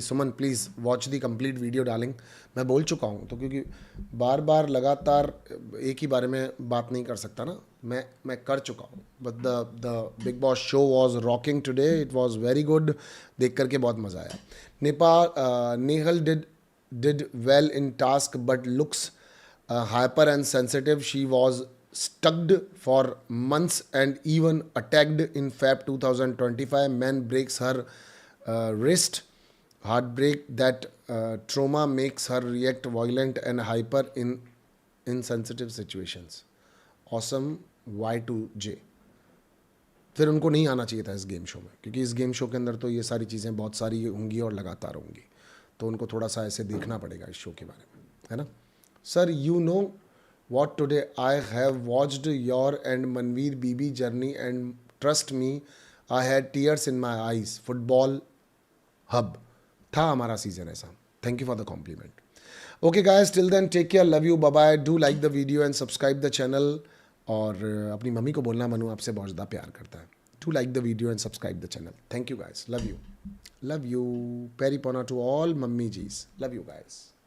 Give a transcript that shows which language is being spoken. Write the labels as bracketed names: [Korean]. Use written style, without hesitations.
[Hindi] Suman [English] Please watch the complete video darling. [Hindi] मैं बोल चुका हूँ, तो क्योंकि बार बार लगातार एक ही बारे में बात नहीं कर सकता ना. मैं कर चुका हूँ. [English] But the Bigg Boss show was rocking today. It was very good. [Hindi] देख करके बहुत मज़ा आया. [English] Nehal did well in task but looks hyper and sensitive. She was stuck for months and even attacked in Feb 2025. Man breaks her wrist. Heartbreak. That trauma makes her react violent and hyper in insensitive situations. Awesome. Y2J. [Hindi] फिर उनको नहीं आना चाहिए था इस game show में, क्योंकि इस गेम शो के अंदर तो ये सारी चीज़ें बहुत सारी होंगी और लगातार होंगी. तो उनको थोड़ा सा ऐसे देखना पड़ेगा इस शो के बारे में, है ना. [English] Sir, you know what, today I have watched your and Manveer BB journey and trust me, I had tears in my eyes. Football hub [Hindi] था हमारा सीजन ऐसा. [English] Thank you for the compliment. Okay guys, till then take care, love you, bye bye. Do like the video and subscribe the channel. [Hindi] और अपनी mummy को बोलना मनु आपसे बहुत ज़्यादा प्यार करता है. [English] Do like the video and subscribe the channel. Thank you guys, love you. Love you. Peri Pona to all mummy G's. Love you guys.